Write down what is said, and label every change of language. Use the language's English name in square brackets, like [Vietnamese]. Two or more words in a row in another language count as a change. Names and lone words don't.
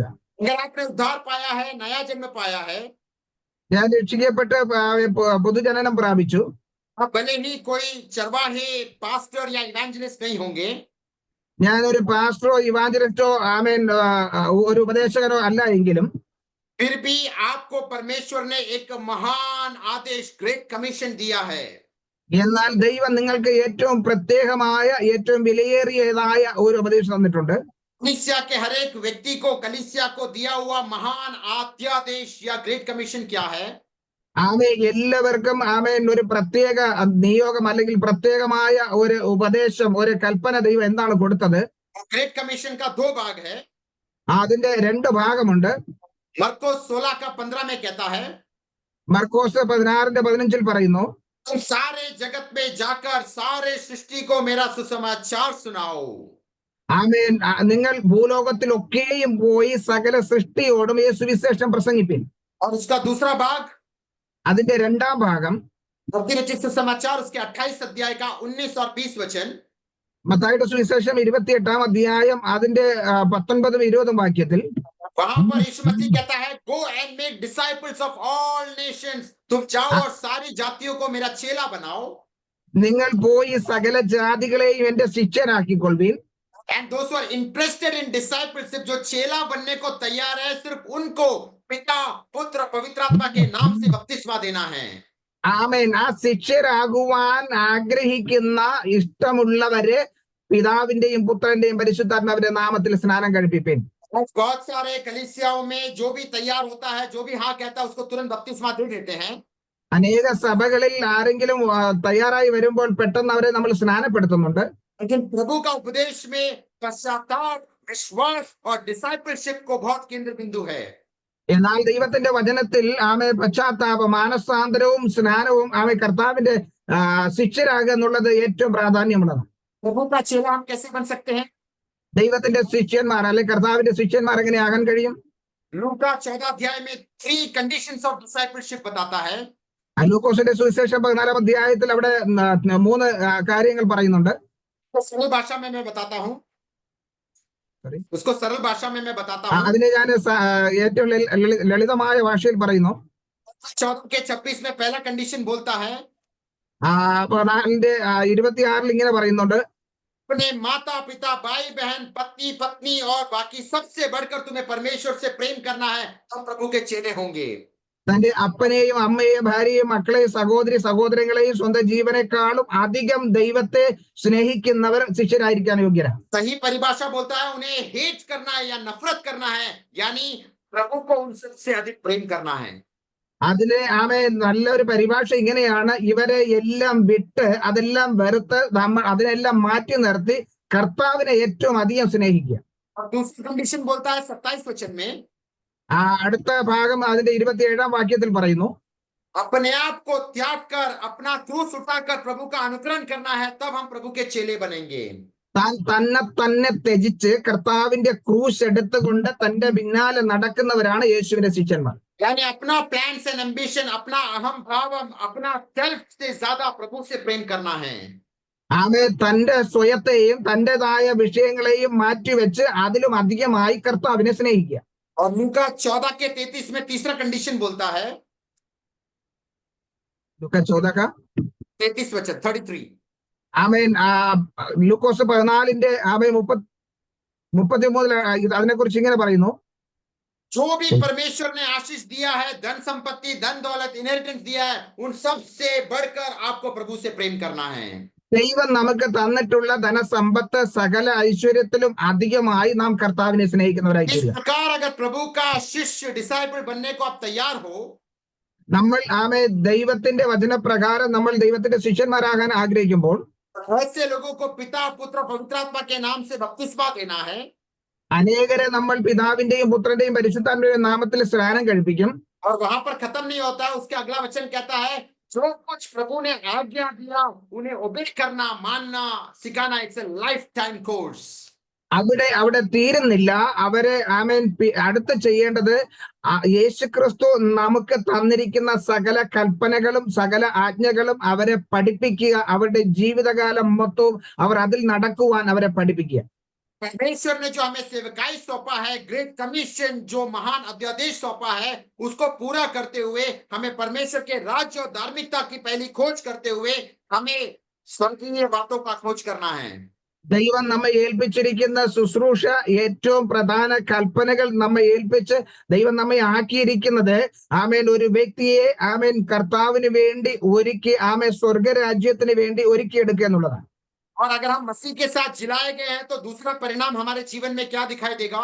[Hindi] अगर आपने उद्धार पाया है, नया जन्म पाया है, [Malayalam] ഞാൻ രക്ഷിക്കപ്പെട്ട് പൊതുജനനം പ്രാപിച്ചു. [Hindi] भले ही कोई चरवाहे, पास्टर या इवेंजलिस्ट नहीं होंगे, [Malayalam] ഞാനൊരു പാസ്റ്ററോ ഇവാഞ്ചലിസ്റ്റോ ആമേൻ ഒരു ഉപദേശകനോ അല്ല എങ്കിലും, [Hindi] फिर भी आपको परमेश्वर ने एक महान आदेश, [English] Great Commission [Hindi] दिया है। [Malayalam] എന്നാൽ ദൈവം നിങ്ങൾക്ക് ഏറ്റവും പ്രത്യേകമായ ഏറ്റവും വിലയേറിയതായ ഒരു ഉപദേശം തന്നിട്ടുണ്ട്. [Hindi] कलीसिया के हर एक व्यक्ति को, कलीसिया को दिया हुआ महान अध्यादेश या [English] Great Commission [Hindi] क्या है? [Malayalam] ആമേ എല്ലാവർക്കും ആമേൻ ഒരു പ്രത്യേക നിയോഗം അല്ലെങ്കിൽ പ്രത്യേകമായ ഒരു ഉപദേശം, ഒരു കൽപ്പന ദൈവം എന്താണ് കൊടുത്തത്? [English] Great Commission [Hindi] का दो भाग है। [Malayalam] അതിന്റെ രണ്ട് ഭാഗമുണ്ട്. [Hindi] मरकुस 16 का 15 में कहता है, [Malayalam] മർക്കോസ് 16:15 പറയുന്നു, [Hindi] तुम सारे जगत में जाकर सारे सृष्टि को मेरा सुसमाचार सुनाओ। [Malayalam] ആമേൻ നിങ്ങൾ ഭൂലോകത്തിലൊക്കെയും പോയി സകല സൃഷ്ടിയോടും ഈ സുവിശേഷം പ്രസംഗിപ്പിൻ. [Hindi] और उसका दूसरा भाग, [Malayalam] അതിന്റെ രണ്ടാം ഭാഗം [Hindi] मत्ती रचित सुसमाचार उसके 28 अध्याय का 19 और 20 वचन। [Malayalam] മത്തായിയുടെ സുവിശേഷം 28-ാം അധ്യായം അതിന്റെ 19-20 വാക്യത്തിൽ [Hindi] वहां पर यीशु मसीह कहता है, [English] Go and make disciples of all nations. [Hindi] तुम जाओ और सारी जातियों को मेरा चेला बनाओ। [Malayalam] നിങ്ങൾ പോയി സകല ജാതികളെയും എന്റെ ശിഷ്യനാക്കിക്കൊള്ളുവിൻ. [English] And those who are interested in discipleship, [Hindi] जो चेला बनने को तैयार है, सिर्फ उनको पिता, पुत्र, पवित्र आत्मा के नाम से बपतिस्मा देना है। [Malayalam] ആമേൻ ആ ശിഷ്യരാകുവാൻ ആഗ്രഹിക്കുന്ന ഇഷ്ടമുള്ളവരെ പിതാവിന്റെയും പുത്രന്റെയും പരിശുദ്ധാത്മാവിന്റെ നാമത്തിൽ സ്നാനം കഴിപ്പിപ്പിൻ. [Hindi] बहुत सारे कलीसियाओं में जो भी तैयार होता है, जो भी हाँ कहता है, उसको तुरंत बपतिस्मा दे देते हैं। [Malayalam] അനേക സഭകളിൽ ആരെങ്കിലും തയ്യാറായി വരുമ്പോൾ പെട്ടെന്ന് അവരെ നമ്മൾ സ്നാനപ്പെടുത്തുന്നുണ്ട്. [Hindi] लेकिन प्रभु का उपदेश में पश्चाताप, विश्वास और डिसाइपलशिप को बहुत केंद्र बिंदु है। [Malayalam] എന്നാൽ ദൈവത്തിന്റെ വചനത്തിൽ ആമേ പശ്ചാത്താപ, മാനസാന്തരവും സ്നാനവും ആമേ കർത്താവിന്റെ ശിഷ്യരാകുക എന്നുള്ളത് ഏറ്റവും പ്രാധാന്യമുള്ളതാണ്. [Hindi] प्रभु का चेला हम कैसे बन सकते हैं? [Malayalam] ദൈവത്തിന്റെ ശിഷ്യന്മാർ അല്ലെങ്കിൽ കർത്താവിന്റെ ശിഷ്യന്മാർ എങ്ങനെ ആകാൻ കഴിയും? [Hindi] लूका 14 अध्याय में 3 [English] conditions of discipleship [Hindi] बताता है। [Malayalam] ലൂക്കോസിന്റെ സുവിശേഷം 14-ാം അധ്യായത്തിൽ അവിടെ 3 കാര്യങ്ങൾ പറയുന്നുണ്ട്. [Hindi] तो सरल भाषा में मैं बताता हूँ, उसको सरल भाषा में मैं बताता हूँ। [Malayalam] അതിനെ ഞാൻ ഏറ്റവും ലളിതമായ ഭാഷയിൽ പറയുന്നു. [Hindi] 14 के 26 में पहला कंडीशन बोलता है, [Malayalam] 26 ഇങ്ങനെ പറയുന്നുണ്ട്, [Hindi] अपने माता पिता, भाई बहन, पत्नी पत्नी और बाकी सबसे बढ़कर तुम्हें परमेश्वर से प्रेम करना है, तब प्रभु के चेले होंगे। [Malayalam] തന്റെ അപ്പനെയും അമ്മയെയും ഭാര്യയെയും മക്കളെയും സഹോദരങ്ങളെയും സ്വന്തം ജീവനേക്കാളും അധികം ദൈവത്തെ സ്നേഹിക്കുന്നവർ ശിഷ്യരായിരിക്കാൻ യോഗ്യരാണ്. [Hindi] सही परिभाषा बोलता है, उन्हें हेट करना है या नफरत करना है, यानी प्रभु को उनसे अधिक प्रेम करना है। [Malayalam] അതിനെ ആമേ നല്ലൊരു പരിഭാഷ ഇങ്ങനെയാണ്, ഇവരെ എല്ലാം വിട്ട് അതെല്ലാം വെറുത്ത് നമ്മൾ അതിനെല്ലാം മാറ്റി നിർത്തി കർത്താവിനെ ഏറ്റവും അധികം സ്നേഹിക്കുക. [Hindi] और दूसरी कंडीशन बोलता है 27 वचन में, [Malayalam] അടുത്ത ഭാഗം അതിന്റെ 27-ാം വാക്യത്തിൽ പറയുന്നു, [Hindi] अपने आप को त्याग कर अपना क्रूस उठाकर प्रभु का अनुकरण करना है, तब हम प्रभु के चेले बनेंगे। [Malayalam] താൻ തന്നെ ത്യജിച്ച് കർത്താവിന്റെ ക്രൂശ് എടുത്തുകൊണ്ട് തന്റെ പിന്നാലെ നടക്കുന്നവരാണ് യേശുവിന്റെ ശിഷ്യന്മാർ. [Hindi] यानी अपना [English] plans and ambition, [Hindi] अपना अहम भाव, अपना सेल्फ से ज्यादा प्रभु से प्रेम करना है। [Malayalam] ആമേ തന്റെ സ്വയത്തെയും തന്റേതായ വിഷയങ്ങളെയും മാറ്റിവെച്ച് അതിലും അധികമായി കർത്താവിനെ സ്നേഹിക്കുക. [Hindi] और लूका 14 के 33 में तीसरा कंडीशन बोलता है, [Malayalam] ലൂക്കാ [Hindi] 33 वचन 33, [Malayalam] ആമേൻ ലൂക്കോസ് 14-ന്റെ ആമേ 33 അതിനെക്കുറിച്ച് ഇങ്ങനെ പറയുന്നു, [Hindi] जो भी परमेश्वर ने आशीष दिया है, धन संपत्ति, धन दौलत, इनहेरिटेंस दिया है, उन सब से बढ़कर आपको प्रभु से प्रेम करना है। [Malayalam] ദൈവം നമുക്ക് തന്നിട്ടുള്ള ധനസമ്പത്ത് സകല ഐശ്വര്യത്തിലും അധികമായി നാം കർത്താവിനെ സ്നേഹിക്കുന്നവരായി [Hindi] इस [Malayalam] തീരുക. [Hindi] प्रकार अगर प्रभु का शिष्य डिसाइपल बनने को आप तैयार हो, [Malayalam] നമ്മൾ ആമേ ദൈവത്തിന്റെ വചനപ്രകാരം നമ്മൾ ദൈവത്തിന്റെ ശിഷ്യന്മാരാകാൻ ആഗ്രഹിക്കുമ്പോൾ [Hindi] ऐसे लोगों को पिता, पुत्र, पवित्र आत्मा के नाम से बपतिस्मा देना है। [Malayalam] അനേകരെ നമ്മൾ പിതാവിന്റെയും പുത്രന്റെയും പരിശുദ്ധാത്മാവിന്റെയും നാമത്തിൽ സ്നാനം കഴിപ്പിക്കും. [Hindi] और वहां पर खत्म नहीं होता है, उसके अगला वचन कहता है, जो कुछ प्रभु ने आज्ञा दिया उन्हें ओबे करना, मानना, सिखाना। [English] It's a life time course. [Malayalam] അവിടെ തീരുന്നില്ല. അവരെ ആമേൻ അടുത്ത് ചെയ്യേണ്ടത് യേശുക്രിസ്തു നമുക്ക് തന്നിരിക്കുന്ന സകല കൽപ്പനകളും സകല ആജ്ഞകളും അവരെ പഠിപ്പിക്കുക. അവരുടെ ജീവിതകാലം മൊത്തവും അവർ അതിൽ നടക്കുവാൻ അവരെ പഠിപ്പിക്കുക. [Hindi] परमेश्वर ने जो हमें सेवकाई सौंपा है, [English] Great Commission [Hindi] जो महान अध्यादेश सौंपा है, उसको पूरा करते हुए हमें परमेश्वर के राज्य और धार्मिकता की पहली खोज करते हुए हमें स्वर्गीय बातों का खोज करना है. [Malayalam] ദൈവം നമ്മെ ഏൽപ്പിച്ചിരിക്കുന്ന ശുശ്രൂഷ ഏറ്റവും പ്രധാന കൽപ്പനകൾ നമ്മെ ഏൽപ്പിച്ച് ദൈവം നമ്മെ ആക്കിയിരിക്കുന്നത് ആമേൻ ഒരു വ്യക്തിയെ ആമേൻ കർത്താവിന് വേണ്ടി ഒരുക്കി ആമേൻ സ്വർഗരാജ്യത്തിന് വേണ്ടി ഒരുക്കിയെടുക്കുക എന്നുള്ളതാണ്. [Hindi] और अगर हम मसीह के साथ जिलाए गए हैं तो दूसरा परिणाम हमारे जीवन में क्या दिखाई देगा?